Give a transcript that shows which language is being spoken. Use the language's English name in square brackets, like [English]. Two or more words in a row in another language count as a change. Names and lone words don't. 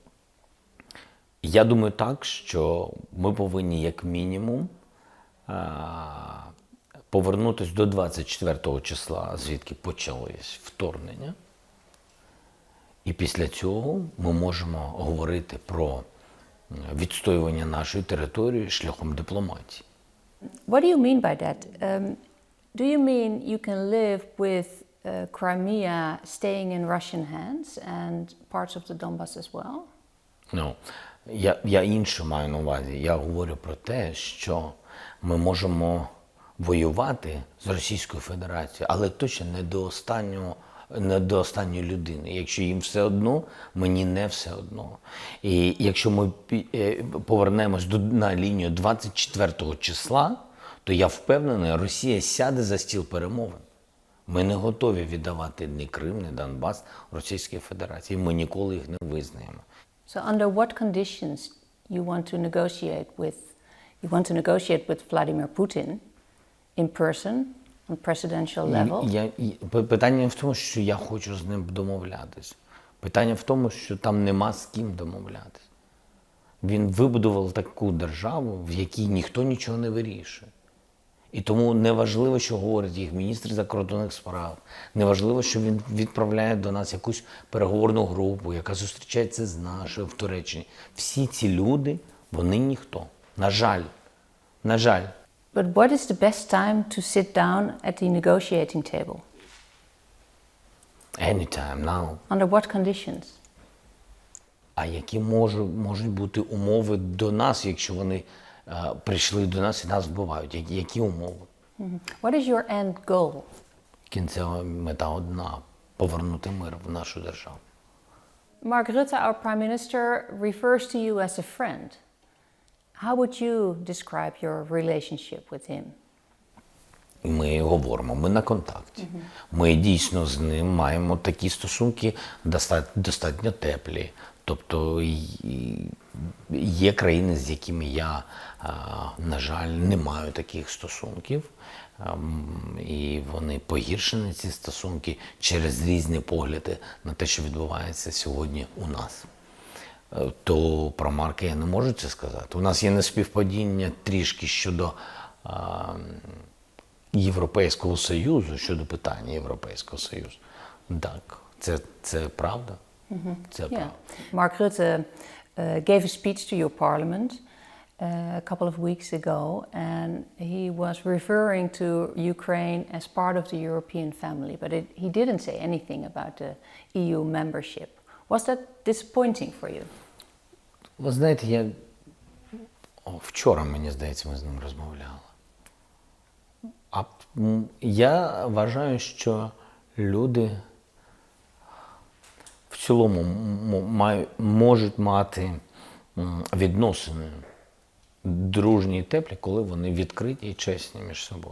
[Ukrainian] Я думаю так, що ми повинні як мінімум повернутися до 24 числа, звідки почалось вторгнення. І після цього ми можемо говорити про відстоювання нашої території шляхом дипломатії. [English] What do you mean by that? Do you mean you can live with Crimea staying in Russian hands and parts of the Donbass as well? [Ukrainian] Ну, я інше маю на увазі. Я говорю про те, що ми можемо воювати з Російською Федерацією, але точно не до останньої людини. Якщо їм все одно, мені не все одно. І якщо ми повернемось на лінію 24 числа, то я впевнений, Росія сяде за стіл перемовин. Ми не готові віддавати ні Крим, ні Донбас Російській Федерації. Ми ніколи їх не визнаємо. [English] So under what conditions you want to negotiate with Vladimir Putin in person, on presidential level? [Ukrainian] Питання в тому, що я хочу з ним домовлятися. Питання в тому, що там нема з ким домовлятися. Він вибудував таку державу, в якій ніхто нічого не вирішує. І тому неважливо, що говорить їх міністр закордонних справ, неважливо, що він відправляє до нас якусь переговорну групу, яка зустрічається з нашою в Туреччині. Всі ці люди, вони ніхто. На жаль. На жаль. [English] But what is the best time to sit down at the negotiating table? Anytime now. Under what conditions? [Ukrainian] А які можуть бути умови до нас, якщо вони прийшли до нас і нас вбивають? Які умови? [English] What is your end goal? [Ukrainian] Кінцева мета одна – повернути мир в нашу державу. [English] Mark Rutte, our Prime Minister, refers to you as a friend. How would you describe your relationship with him? [Ukrainian] Ми говоримо, ми на контакті. Ми дійсно з ним маємо такі стосунки достатньо теплі. Тобто є країни, з якими я, на жаль, не маю таких стосунків. І вони погіршені, ці стосунки, через різні погляди на те, що відбувається сьогодні у нас. То про Марка я не можу це сказати. У нас є неспівпадіння трішки щодо Європейського Союзу, щодо питання Європейського Союзу. Так, це правда. Це правда. [English] Mark Rutte gave a speech to your parliament a couple of weeks ago, and he was referring to Ukraine as part of the European family, but he didn't say anything about the EU membership. Was that disappointing for you? [Ukrainian] Ви знаєте, вчора, мені здається, ми з ним розмовляли. Я вважаю, що люди в цілому можуть мати відносини дружні і теплі, коли вони відкриті і чесні між собою.